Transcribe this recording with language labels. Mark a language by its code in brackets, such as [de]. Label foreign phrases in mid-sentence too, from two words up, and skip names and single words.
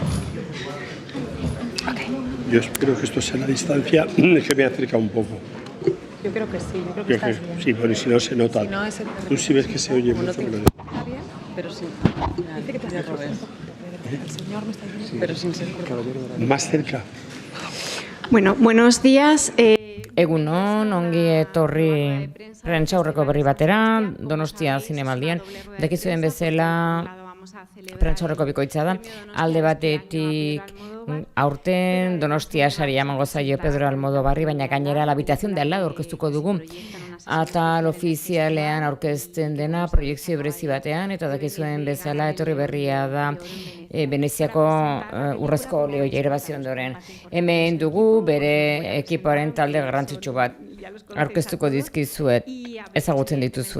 [es] Yo espero que esto sea la distancia que me acerca un poco. Yo creo que sí, yo creo que estás bien. Sí, bueno, y si no se nota. Si no, es el Tú sí ves que se oye mucho. Está bien, pero sí. Dice que te has puesto. El señor me está diciendo, pero sin ser Más cerca. Bueno, buenos días. [eu] Egunon, ongi etorri prentsa aurreko berri batera, Donostia zinemaldian. Dakizuen bezala prentsa aurreko bikoitza da. Alde batetik aurten Donostia saria emango zaio Pedro Almodobarri, baina gainera la habitación de al lado aurkeztuko dugu. Atal ofizialean aurkezten dena proiekzio berezi batean, eta dakizuen bezala etorri berria da Veneziako urrezko olioia irabazi ondoren. Hemen dugu bere ekipoaren talde garrantzitsu bat aurkeztuko dizkizuet, ezagutzen dituzue.